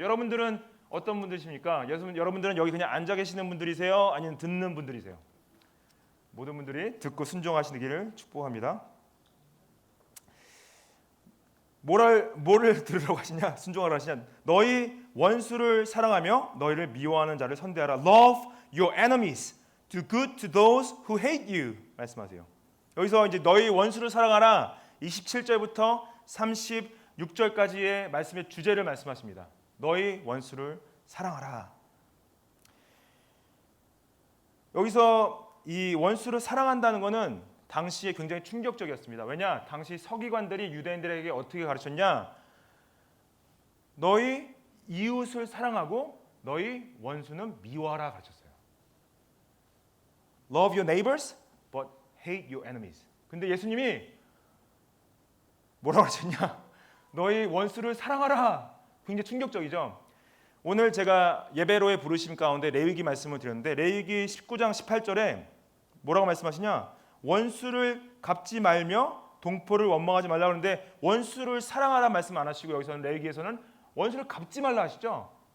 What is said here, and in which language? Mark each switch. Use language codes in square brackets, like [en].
[ko] 여러분들은 어떤 분들이십니까? 여러분들은 여기 그냥 앉아 계시는 분들이세요? 아니면 듣는 분들이세요? 모든 분들이 듣고 순종하시기를 축복합니다. 뭐를 들으라고 하시냐? 순종하라 하시냐? 너희 원수를 사랑하며 너희를 미워하는 자를 선대하라. [en] Love your enemies. Do good to those who hate you. [ko] 말씀하세요. 여기서 이제 너희 원수를 사랑하라. 27절부터 36절까지의 말씀의 주제를 말씀하십니다. 너희 원수를 사랑하라. 여기서 이 원수를 사랑한다는 것은 당시에 굉장히 충격적이었습니다. 왜냐? 당시 서기관들이 유대인들에게 어떻게 가르쳤냐? 너희 이웃을 사랑하고 너희 원수는 미워하라 가르쳤어요. [en] Love your neighbors, but hate your enemies. [ko] 근데 예수님이 뭐라고 하셨냐? 너희 원수를 사랑하라. 굉장히 충격적이죠. 오늘 제가 예배로의 부르심 가운데 레위기 말씀을 드렸는데, 레위기 19장 18절에 뭐라고 말씀하시냐? 원수를 갚지 말며 동포를 원망하지 말라고 하는데, 원수를 사랑하라 말씀 안 하시고 여기서는 레위기에서는 원수를 갚지 말라 하시죠.